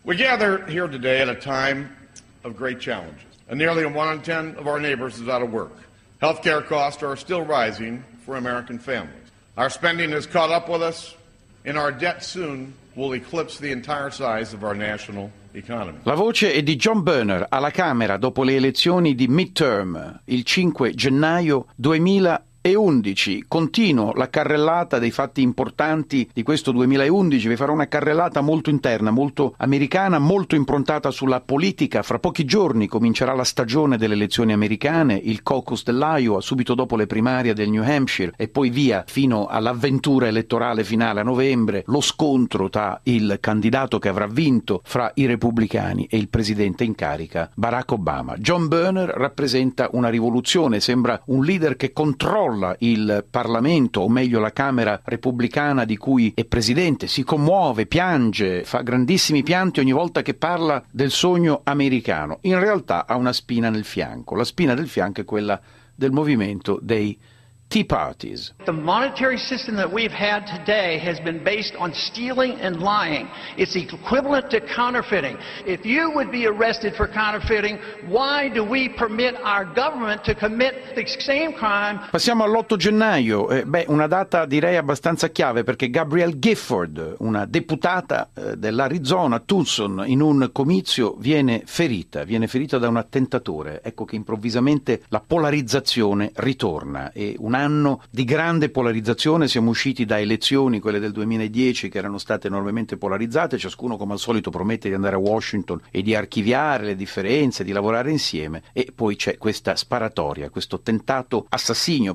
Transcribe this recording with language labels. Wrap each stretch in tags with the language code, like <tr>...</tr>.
<en>We gather here today at a time of great challenges. And nearly one in ten of our neighbors is out of work. Healthcare costs are still rising for American families. Our spending has caught up with us, and our debt soon will eclipse the entire size of our national economy.</en> <it>La voce è di John Boehner alla Camera dopo le elezioni di midterm il 5 gennaio 2011. Continuo la carrellata dei fatti importanti di questo 2011. Vi farò una carrellata molto interna, molto americana, molto improntata sulla politica. Fra pochi giorni comincerà la stagione delle elezioni americane, il caucus dell'Iowa, subito dopo le primarie del New Hampshire, e poi via fino all'avventura elettorale finale a novembre, lo scontro tra il candidato che avrà vinto fra i repubblicani e il presidente in carica, Barack Obama. John Boehner rappresenta una rivoluzione, sembra un leader che controlla il Parlamento, o meglio la Camera repubblicana di cui è presidente, si commuove, piange, fa grandissimi pianti ogni volta che parla del sogno americano. In realtà ha una spina nel fianco. La spina del fianco è quella del movimento dei Tea Parties.</it> <en>The monetary system that we've had today has been based on stealing and lying. It's equivalent to counterfeiting. If you would be arrested for counterfeiting, why do we permit our government to commit the same crime?</en> <it>Passiamo all'8 gennaio. Una data direi abbastanza chiave, perché Gabrielle Gifford, una deputata dell'Arizona, Tucson, in un comizio viene ferita da un attentatore. Ecco che improvvisamente la polarizzazione ritorna. E un anno di grande polarizzazione, siamo usciti da elezioni, quelle del 2010, che erano state enormemente polarizzate, ciascuno come al solito promette di andare a Washington e di archiviare le differenze, di lavorare insieme, e poi c'è questa sparatoria, questo tentato assassinio.</it>